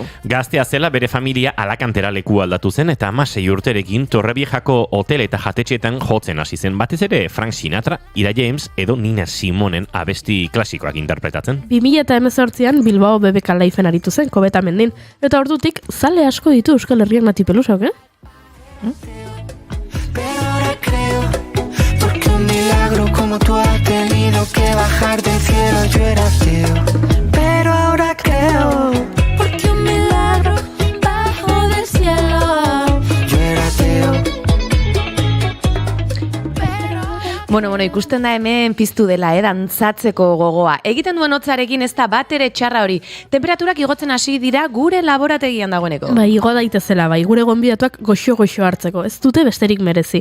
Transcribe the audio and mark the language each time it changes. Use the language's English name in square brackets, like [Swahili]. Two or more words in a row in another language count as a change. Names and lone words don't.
[Basque] Gaztea zela bere familia Alakantera leku aldatu zen eta 16 urterekin Torreviejako hotel eta jatetxeetan jotzen hasi zen, batez ere Frank Sinatra, Ida James edo Nina Simonen abesti klasikoak interpretatzen. 2018an Bilbao BBK Liven aritu zen Kobeta mendin, eta ordutik zale asko ditu Euskal Herriak Nati Pelusoak, [Spanish] Pero ahora creo, porque un milagro como tú has tenido que bajar del cielo, yo era ateo. Pero ahora creo, Porque un milagro bajo del cielo. yo era ateo. [Basque] Bueno, ikusten da hemen piztu dela, dantzatzeko gogoa. Egiten duen hotzarekin ez da bat ere txarra hori. Temperaturak igotzen hasi dira gure laborategian dagoeneko. Bai, igo daitezela, bai, gure gonbidatuak goxo hartzeko, ez dute besterik merezi.